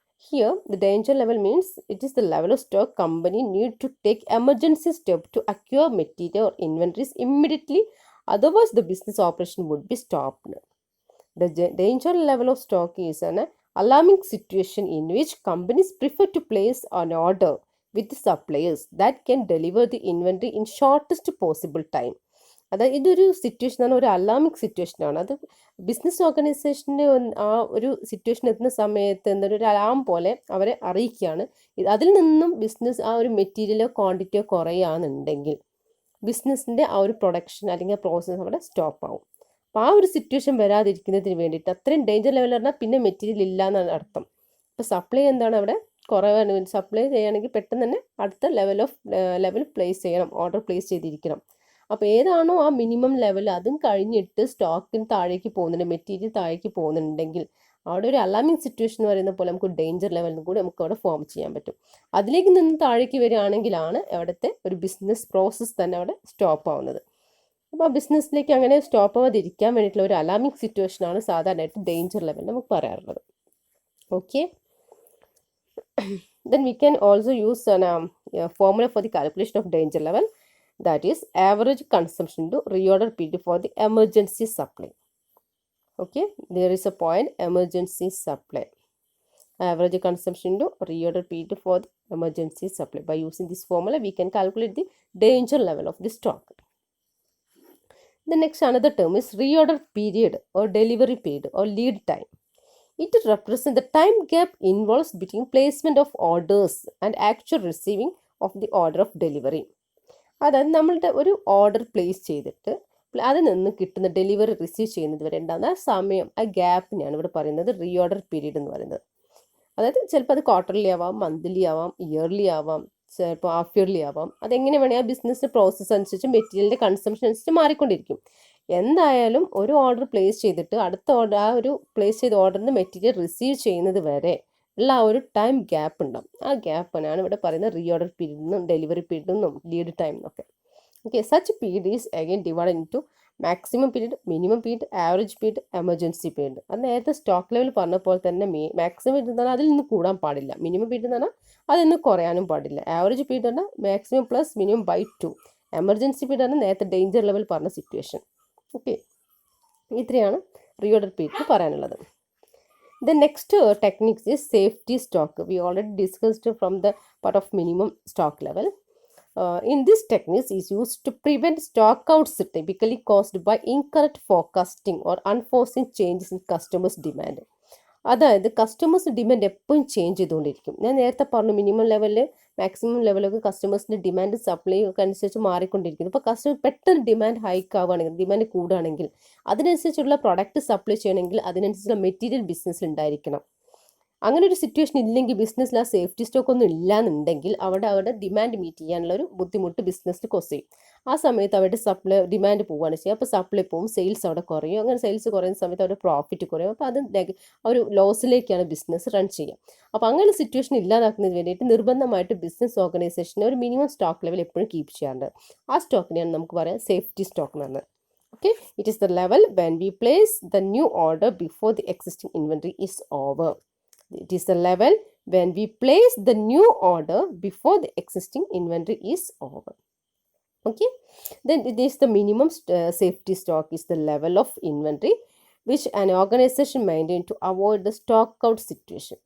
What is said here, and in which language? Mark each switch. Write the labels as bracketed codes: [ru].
[en] Here, the danger level means it is the level of stock company need to take emergency step to acquire material or inventories immediately. Otherwise, the business operation would be stopped. The danger level of stock is an alarming situation in which companies prefer to place an order with the suppliers that can deliver the inventory in shortest possible time. [ml] അതായത് ഇതൊരു സിറ്റുവേഷനാണ്, ഒരു അലാമിക് സിറ്റുവേഷനാണ്. അത് business ഓർഗനൈസേഷൻ്റെ ആ ഒരു situation എത്തുന്ന സമയത്ത് എന്തൊരു അലാം പോലെ അവരെ അറിയിക്കുകയാണ്. അതിൽ നിന്നും ബിസിനസ് ആ ഒരു മെറ്റീരിയലോ ക്വാണ്ടിറ്റിയോ കുറയുകയാണെന്നുണ്ടെങ്കിൽ ബിസിനസ്സിൻ്റെ ആ ഒരു പ്രൊഡക്ഷൻ അല്ലെങ്കിൽ പ്രോസസ്സ് അവിടെ സ്റ്റോപ്പ് ആവും. അപ്പോൾ ആ ഒരു സിറ്റുവേഷൻ വരാതിരിക്കുന്നതിന് വേണ്ടിയിട്ട്, അത്രയും ഡേഞ്ചർ ലെവൽ പറഞ്ഞാൽ പിന്നെ മെറ്റീരിയൽ ഇല്ല എന്നാണ് അർത്ഥം. അപ്പോൾ സപ്ലൈ എന്താണ് അവിടെ കുറവാണ്, സപ്ലൈ ചെയ്യുകയാണെങ്കിൽ പെട്ടെന്ന് തന്നെ അടുത്ത ലെവൽ പ്ലേസ് ചെയ്യണം, ഓർഡർ പ്ലേസ് ചെയ്തിരിക്കണം. അപ്പോൾ ഏതാണോ ആ മിനിമം ലെവൽ അതും കഴിഞ്ഞിട്ട് സ്റ്റോക്കിന് താഴേക്ക് പോകുന്നുണ്ട്, മെറ്റീരിയൽ താഴേക്ക് പോകുന്നുണ്ടെങ്കിൽ അവിടെ ഒരു അലാമിങ് സിറ്റുവേഷൻ എന്ന് പറയുന്ന പോലെ നമുക്ക് ഡേഞ്ചർ ലെവലിൽ കൂടി നമുക്ക് അവിടെ ഫോം ചെയ്യാൻ പറ്റും. അതിലേക്ക് നിന്ന് താഴേക്ക് വരികയാണെങ്കിലാണ് അവിടുത്തെ ഒരു ബിസിനസ് പ്രോസസ്സ് തന്നെ അവിടെ സ്റ്റോപ്പ് ആവുന്നത്. അപ്പോൾ ആ ബിസിനസ്സിലേക്ക് അങ്ങനെ സ്റ്റോപ്പ് ആവാതിരിക്കാൻ വേണ്ടിയിട്ടുള്ള ഒരു അലാമിക് സിറ്റുവേഷനാണ് സാധാരണയായിട്ട് ഡേഞ്ചർ ലെവൽ നമുക്ക് പറയാറുള്ളത്. [en] Okay, then we can also use a formula for the calculation of danger level, that is average consumption into reorder period for the emergency supply. Okay, there is a point emergency supply, average consumption into reorder period for the emergency supply. By using this formula we can calculate the danger level of the stock. The next another term is reorder period or delivery period or lead time. It represents the time gap involved between placement of orders and actual receiving of the order of delivery. [ml] അതായത് നമ്മളുടെ ഒരു order place ചെയ്തിട്ട് അതിൽ നിന്ന് കിട്ടുന്ന delivery receive ചെയ്യുന്നത് വരെ ഉണ്ടാകുന്ന ആ സമയം, ആ ഗ്യാപ്പിനെയാണ് ഇവിടെ പറയുന്നത് റീഓർഡർ പീരീഡ് എന്ന് പറയുന്നത്. അതായത് ചിലപ്പോൾ അത് ക്വാർട്ടർലി ആവാം, മന്ത്ലി ആവാം, ഇയർലി ആവാം, ചിലപ്പോൾ ഹാഫ് ഇയർലി ആവാം. അതെങ്ങനെ വേണേൽ ആ ബിസിനസ് പ്രോസസ്സ് അനുസരിച്ച് മെറ്റീരിയലിൻ്റെ കൺസംഷൻ അനുസരിച്ച് മാറിക്കൊണ്ടിരിക്കും. എന്തായാലും ഒരു ഓർഡർ പ്ലേസ് ചെയ്തിട്ട് അടുത്ത ഓർഡർ, ആ ഒരു പ്ലേസ് ചെയ്ത ഓർഡറിന് മെറ്റീരിയൽ റിസീവ് ചെയ്യുന്നത് വരെ ഉള്ള ആ ഒരു ടൈം ഗ്യാപ്പ് ഉണ്ടാവും. ആ ഗ്യാപ്പിനാണ് ഇവിടെ പറയുന്നത് റീഓർഡർ പീരീഡ് എന്നും ഡെലിവറി പീരീഡ് എന്നും ലീഡ് ടൈം എന്നൊക്കെ. [en] Okay, such period is again divide into maximum period, minimum period, average period, emergency period. [ml] അത് നേരത്തെ സ്റ്റോക്ക് ലെവൽ പറഞ്ഞ പോലെ തന്നെ മാക്സിമം പീരീഡ് എന്ന് പറഞ്ഞാൽ അതിൽ നിന്ന് കൂടാൻ പാടില്ല, മിനിമം പീരീഡ് എന്ന് പറഞ്ഞാൽ അതിൽ നിന്ന് കുറയാനും പാടില്ല, ആവറേജ് പീരീഡ് പറഞ്ഞാൽ maximum plus minimum by 2, emergency period ആണ് നേരത്തെ ഡേഞ്ചർ ലെവൽ പറഞ്ഞ സിറ്റുവേഷൻ. ഓക്കെ, ഇത്രയാണ് റീഓർഡർ പീരീഡ് പറയാനുള്ളത്. [en] The next techniques is safety stock. We already discussed from the part of minimum stock level. In this technique is used to prevent stock outs typically caused by incorrect forecasting or unforeseen changes in customers' demand. [ml] അതായത് customers demand എപ്പോഴും change ചെയ്തുകൊണ്ടിരിക്കും. ഞാൻ നേരത്തെ പറഞ്ഞു minimum ലെവലിൽ maximum ലെവലൊക്കെ കസ്റ്റമേഴ്സിൻ്റെ demand supply ഒക്കെ അനുസരിച്ച് മാറിക്കൊണ്ടിരിക്കുന്നു. ഇപ്പോൾ കസ്റ്റമർ പെട്ടെന്ന് ഡിമാൻഡ് ഹൈക്ക് ആവുകയാണെങ്കിൽ, ഡിമാൻഡ് കൂടുകയാണെങ്കിൽ അതിനനുസരിച്ചുള്ള പ്രൊഡക്റ്റ് സപ്ലൈ ചെയ്യണമെങ്കിൽ അതിനനുസരിച്ചുള്ള മെറ്റീരിയൽ ബിസിനസ്സിൽ ഉണ്ടായിരിക്കണം. അങ്ങനെ ഒരു സിറ്റുവേഷൻ ഇല്ലെങ്കിൽ, ബിസിനസ്സിൽ ആ സേഫ്റ്റി സ്റ്റോക്ക് ഒന്നും ഇല്ലാന്നുണ്ടെങ്കിൽ അവരുടെ ഡിമാൻഡ് മീറ്റ് ചെയ്യാനുള്ള ഒരു ബുദ്ധിമുട്ട് ബിസിനസ്സിന് കോസ് ചെയ്യും. ആ സമയത്ത് അവരുടെ സപ്ലൈ ഡിമാൻഡ് പോവുകയാണ് ചെയ്യുക. അപ്പോൾ സപ്ലൈ പോവും, സെയിൽസ് അവിടെ കുറയും. അങ്ങനെ സെയിൽസ് കുറയുന്ന സമയത്ത് അവരുടെ പ്രോഫിറ്റ് കുറയും. അപ്പോൾ അത് ഒരു ലോസിലേക്കാണ് ബിസിനസ് റൺ ചെയ്യുക. അപ്പോൾ അങ്ങനെ സിറ്റുവേഷൻ ഇല്ലാതാക്കുന്നതിന് വേണ്ടിയിട്ട് നിർബന്ധമായിട്ട് ബിസിനസ് ഓർഗനൈസേഷന് ഒരു മിനിമം സ്റ്റോക്ക് ലെവൽ എപ്പോഴും കീപ്പ് ചെയ്യാറുണ്ട്. ആ സ്റ്റോക്കിനെയാണ് നമുക്ക് പറയാം സേഫ്റ്റി സ്റ്റോക്ക് എന്ന് പറയുന്നത്. [en] Okay, it is the level when we place the new order before the existing inventory is over. It is the level when we place the new order before the existing inventory is over. Okay, then it is the minimum safety stock is the level of inventory which an organization maintain to avoid the stock out situation.